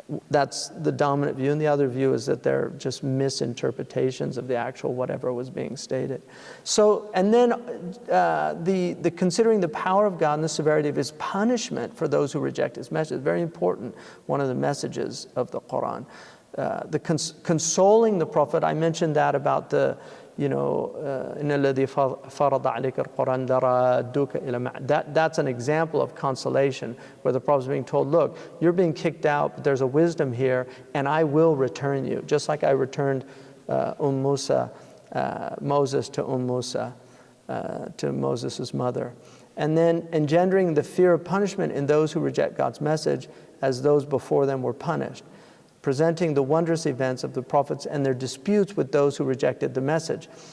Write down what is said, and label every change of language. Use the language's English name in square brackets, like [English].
[English] That's the dominant view, and the other view is that they're just misinterpretations of the actual whatever was being stated. So, and then the considering the power of God and the severity of His punishment for those who reject His message is very important. One of the messages of the Quran, consoling the Prophet. I mentioned that about the, you know, [Arabic] إِنَّ الَّذِي فَرَضَ عَلَيْكَ الْقُرْآنَ لَرَادُّكَ إِلَى مَعَادٍ. [English] That's an example of consolation, where the Prophet is being told, look, you're being kicked out, but there's a wisdom here, and I will return you, just like I returned Musa, Moses to Musa, to Moses' mother. And then engendering the fear of punishment in those who reject God's message, as those before them were punished, presenting the wondrous events of the prophets and their disputes with those who rejected the message.